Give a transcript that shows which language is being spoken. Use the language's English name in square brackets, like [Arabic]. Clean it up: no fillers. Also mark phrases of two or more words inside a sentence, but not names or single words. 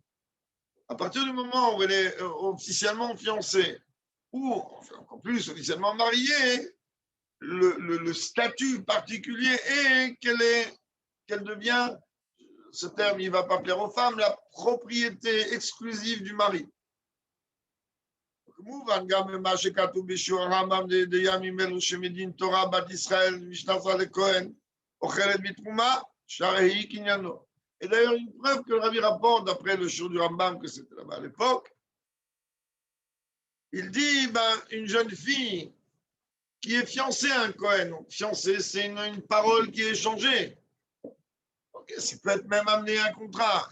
[French] À partir du moment où elle est officiellement fiancée, ou encore plus officiellement mariée, le statut particulier est qu'elle devient, ce terme il ne va pas plaire aux femmes, la propriété exclusive du mari. [Hebrew] כמובן, גם ממה שכתוב בשיעור הרמב"ם דימים אלו שמדין תורה בת ישראל משנתה לכהן אוכלת בתרומה, שהרי היא קניינו. [French] Et d'ailleurs, une preuve que le Rabbi rapporte d'après le shiur du Rambam, que c'était là-bas à l'époque, il dit, une jeune fille qui est fiancée à un Kohen, donc fiancée, c'est une parole qui est échangée. Ok, ça peut être même amené à un contrat.